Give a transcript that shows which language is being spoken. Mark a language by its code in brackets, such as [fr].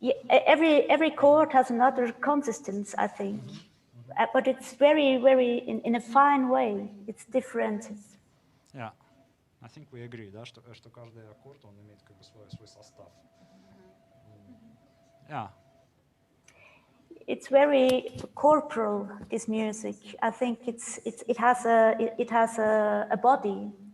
[en] Every chord has another consistence, I think, but it's very in a fine way. It's different. Yeah, I think we agree, [ru] да, что каждый аккорд он имеет как бы свой состав. [en] Yeah. It's very corporal, this music. I think it has a body.